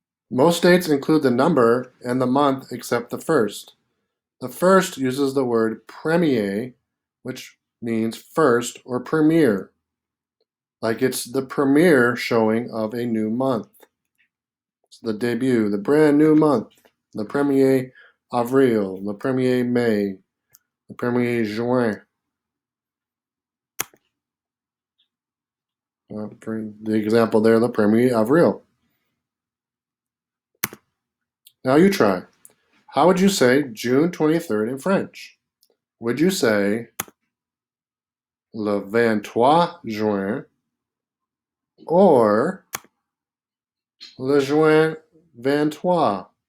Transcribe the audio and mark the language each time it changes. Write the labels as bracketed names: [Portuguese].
[English] Most dates include the number and the month except the first. The first uses the word premier, which means first or premiere. Like it's the premiere showing of a new month. It's the debut, the brand new month. [French] Le premier avril, le premier mai, le premier juin. [English] For the example there, [French] le premier avril. [English] Now you try. How would you say June 23rd in French? Would you say [French] le 23 juin [English] or [French] le juin 23?